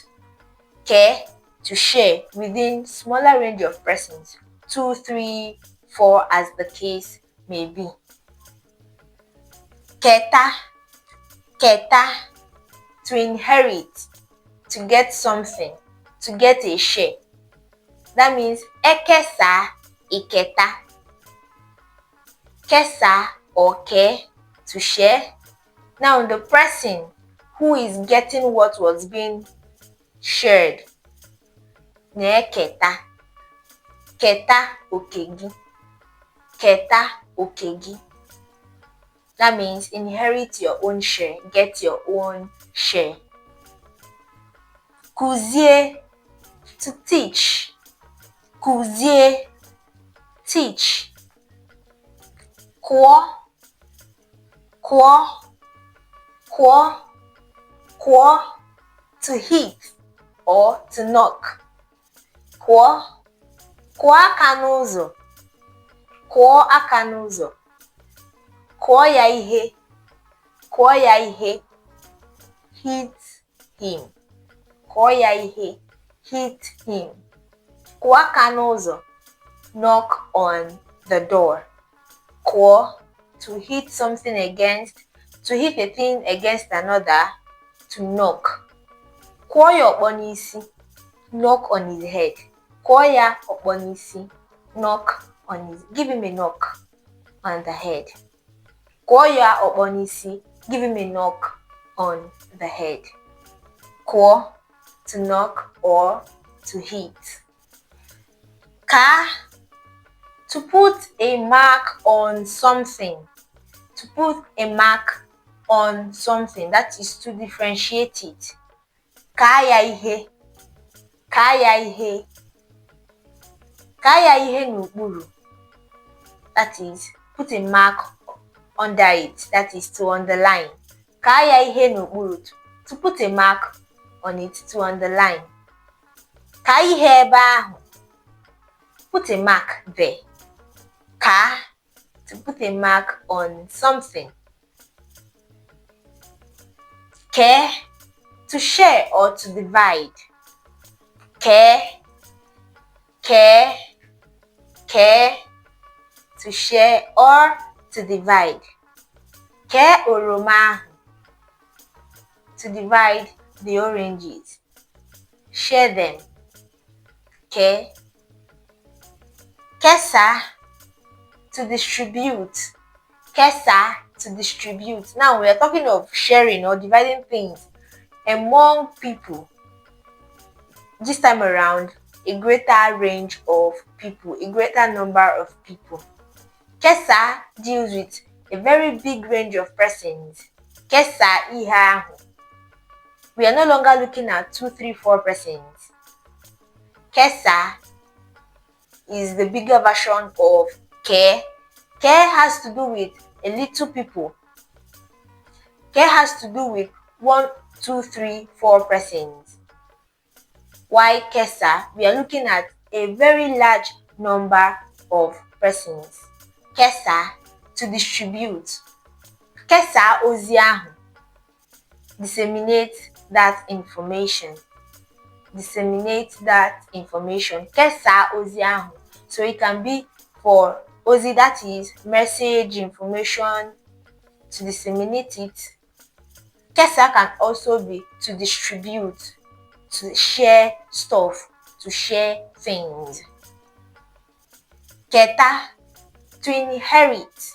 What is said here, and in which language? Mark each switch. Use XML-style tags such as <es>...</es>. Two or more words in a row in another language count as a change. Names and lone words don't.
<en>Ke, to share within smaller range of persons, 2, 3, 4 as the case may be. Keta, keta, to inherit, to get something, to get a share. That means</en> <ig>ekesa, iketa.</ig> <en>Kesa or ke, to share. Now the person who is getting what was being shared,</en> <ig>na-eketa. Keta okegi. Keta okegi.</ig> <en>That means inherit your own share, get your own share. Kuzie, to teach. Kuzie, teach.</en> <ig>Kwo, kwo, kwo, kwo,</ig> <en>to hit or to knock.</en> <ig>Kwo, kwo aka n'ụzọ. Kwo aka n'ụzọ. Kụọ ya ihe. Kụọ ya ihe.</ig> <en>Hit him.</en> <ig>Kụọ ya ihe.</ig> <en>Hit him.</en> <ig>Kụọ aka n'ụzọ.</ig> <en>Knock on the door. Kụọ, to hit something against, to hit a thing against another, to knock.</en> <ig>Kụọ ya ọkpọ n'isi.</ig> <en>Knock on his head.</en> <ig>Kụọ ya ọkpọ n'isi.</ig> <en>Knock on his, give him a knock on the head.</en> <ig>Kụọ ya ọkpọ n'isi,</ig> <en>give him a knock on the head. Kụọ, to knock or to hit. Ka, to put a mark on something. To put a mark on something, that is to differentiate it.</en> <ig>Ka ya ihe. Ka ya ihe. Ka ya ihe n'okpuru.</ig> <en>That is, put a mark under it, that is to underline.</en> <ig>Ka ya ihe n'okpuru,</ig> <en>to put a mark on it, to underline.</en> <ig>Ka ihe ebe ahụ,</ig> <en>put a mark there. Ka, to put a mark on something. Ke, to share or to divide.</en> <ig>Ke, ke, ke,</ig> <en>to share or to divide.</en> <ig>Ke oroma ahụ,</ig> <en>to divide the oranges. Share them. Ke. Kesa, to distribute. Kesa, to distribute. Now we are talking of sharing or dividing things among people. This time around, a greater range of people, a greater number of people. Kesa deals with a very big range of persons.</en> <ig>Kesa ihe ahụ.</ig> <en>We are no longer looking at 2, 3, 4 persons. Kesa is the bigger version of ke. Ke has to do with a little people. Ke has to do with 1, 2, 3, 4 persons. While kesa, we are looking at a very large number of persons. Kesa, to distribute.</en> <ig>Kesa ozi ahụ.</ig> <en>Disseminate that information. Disseminate that information.</en> <ig>Kesa ozi ahụ.</ig> <en>So it can be for ozi, that is message, information, to disseminate it. Kesa can also be to distribute, to share stuff, to share things. Keta, to inherit.</en>